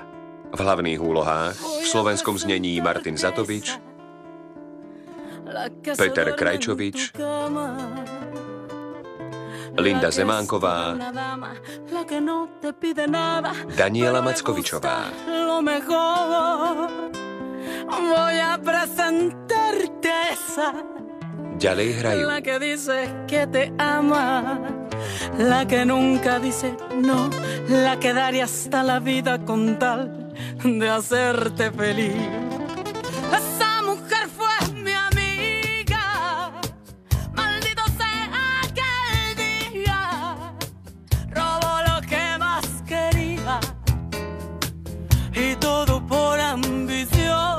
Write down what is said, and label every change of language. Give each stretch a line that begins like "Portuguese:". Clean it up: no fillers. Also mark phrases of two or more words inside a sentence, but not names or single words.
Slovak: V hlavných úlohách v slovenskom znení Martin Zatovič, Peter Krajčovič, Linda Zemánková, Daniela Mackovičová. Ďalej hrajú
Spanish: la que nunca dice no, la que daría hasta la vida con tal de hacerte feliz. Esa mujer fue mi amiga, maldito sea aquel día, robó lo que más quería y todo por ambición.